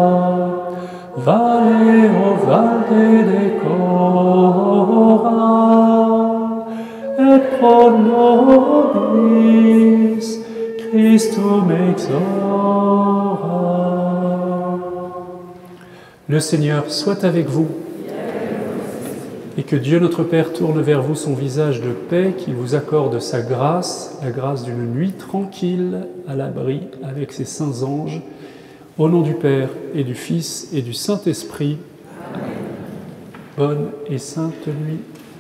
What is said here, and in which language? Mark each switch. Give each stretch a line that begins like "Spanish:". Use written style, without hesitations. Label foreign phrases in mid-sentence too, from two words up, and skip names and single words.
Latin: Vale o valde decora, et pro nobis Christum exora.
French: Le Seigneur soit avec vous, et que Dieu notre Père tourne vers vous son visage de paix, qu'il vous accorde sa grâce, la grâce d'une nuit tranquille à l'abri avec ses saints anges. Au nom du Père et du Fils et du Saint-Esprit, bonne et sainte nuit.